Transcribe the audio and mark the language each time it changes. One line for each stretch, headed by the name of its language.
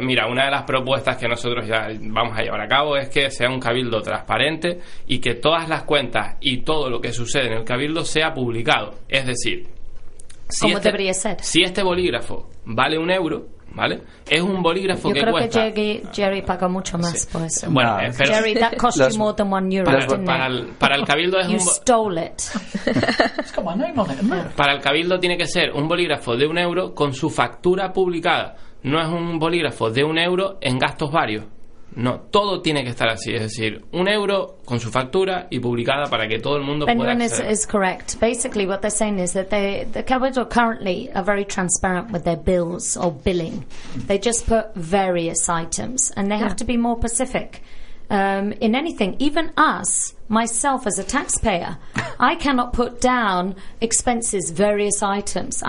Spanish: Mira, una de las propuestas que nosotros ya vamos a llevar a cabo es que sea un cabildo transparente y que todas las cuentas y todo lo que sucede en el cabildo sea publicado. Es decir... Si ¿Cómo debería ser? Si este bolígrafo vale un euro, ¿vale? Es un bolígrafo que cuesta... Yo creo que Jerry paga mucho más por eso. Bueno, pero...
English: Jerry, that cost you more than 1 euro, didn't it?
Spanish: Para el cabildo es
English: you
Spanish: un...
English: You stole it. It's got my name on it, isn't it?
Spanish: Para el cabildo tiene que ser un bolígrafo de un euro con su factura publicada. No es un bolígrafo de un euro en gastos varios. No, todo tiene que estar así. Es decir, un euro con su factura y publicada para que todo el mundo Benjamin pueda acceder.
English: Benjamin is correct. Basically, what they're saying is that the cabildo currently are very transparent with their bills or billing. They just put various items, and they have to be more specific in anything. Even us, myself as a taxpayer, I cannot put down expenses, various items.